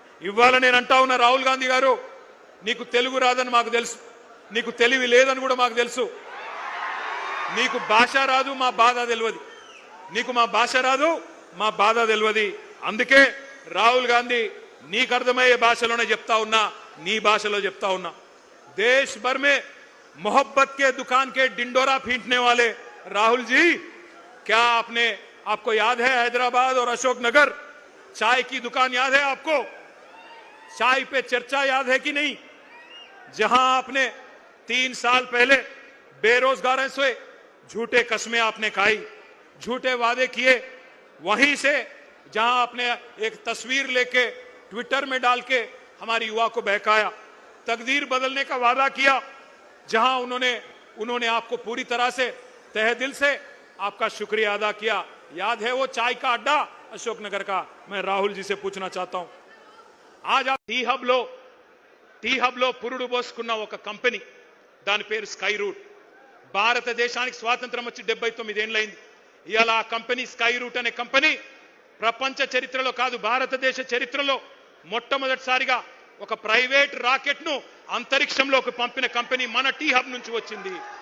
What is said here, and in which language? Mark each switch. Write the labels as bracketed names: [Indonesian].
[Telugu] ఇవాళ నేను అంటా ఉన్నా, రాహుల్ గాంధీ గారు, నీకు తెలుగు రాదని మాకు తెలుసు, నీకు తెలివి లేదని కూడా మాకు తెలుసు, నీకు భాష రాదు, మా బాధ తెలియదు, నీకు మా భాష రాదు, మా బాధ తెలియదు. అందుకే రాహుల్ గాంధీ నీకు అర్థమయ్యే భాషలోనే చెప్తా ఉన్నా, నీ భాషలో చెప్తా ఉన్నా. [Hindi] देश भर में मोहब्बत के दुकान के डिंडोरा पीटने वाले राहुल जी, क्या आपको याद है हैदराबाद और अशोकनगर चाय की दुकान याद है आपको? चाय पे चर्चा याद है कि नहीं? जहां आपने 3 साल पहले बेरोजगारों से झूठे कस्में आपने खाई, झूठे वादे किए, वहीं से जहां आपने एक तस्वीर लेके ट्विटर में डाल के हमारी युवा को बहकाया, तकदीर बदलने का वादा किया, जहां उन्होंने उन्होंने आपको पूरी तरह से तहे दिल से आपका शुक्रिया अदा किया। याद है वो चाय का अड्डा अशोकनगर का? मैं राहुल जी से पूछना चाहता हूं, आज आप [Telugu] టీ హబ్లో పురుడు పోసుకున్న ఒక కంపెనీ, దాని పేరు స్కై రూట్. భారతదేశానికి స్వాతంత్రం వచ్చి 79 ఏళ్లైంది. ఇవాళ ఆ కంపెనీ స్కై రూట్ అనే కంపెనీ ప్రపంచ చరిత్రలో కాదు, భారతదేశ చరిత్రలో మొట్టమొదటిసారిగా ఒక ప్రైవేట్ రాకెట్ ను అంతరిక్షంలోకి పంపిన కంపెనీ మన టీ హబ్ నుంచి వచ్చింది.